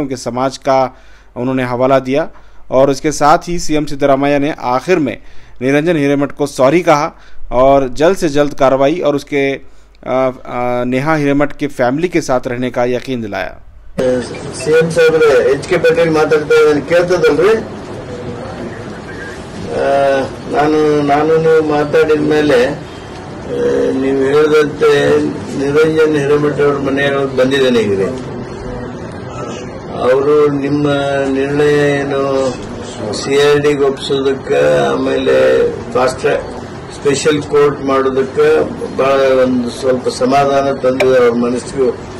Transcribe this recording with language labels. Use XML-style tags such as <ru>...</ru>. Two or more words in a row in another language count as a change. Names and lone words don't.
<hi>उनके समाज का उन्होंने हवाला दिया और उसके साथ ही सीएम सिद्धरामैया ने आखिर में निरंजन हिरेमठ को सॉरी कहा और जल्द से जल्द कार्रवाई और उसके नेहा हिरेमठ के फैमिली के साथ रहने का यकीन दिलाया। सीएम साहब</hi> <kn>एच.के. पाटिल ಮಾತಾಡ್ತಾ ಇದ್ದಾರೆ ಕೇಳ್ತದಲ್ರಿ? ನಾನು ನೀವು ಮಾತಾಡಿದ ಮೇಲೆ ನೀವು ಹೇಳಿದಂತೆ ನಿರಂಜನ್ ಹಿರೇಮಠ ಅವ್ರ ಮನೆಯವ್ರು ಬಂದಿದ್ದೇನೆ ಈಗ ರೀ. ಅವರು ನಿಮ್ಮ ನಿರ್ಣಯ ಏನು CIDಗೆ ಒಪ್ಪಿಸೋದಕ್ಕೆ ಆಮೇಲೆ</kn> <en>fast track special court</en> <kn>ಮಾಡೋದಕ್ಕೆ ಬಹಳ ಒಂದು ಸ್ವಲ್ಪ ಸಮಾಧಾನ ತಂದಿದೆ ಅವ್ರ ಮನಸ್ಸಿಗೂ.</kn>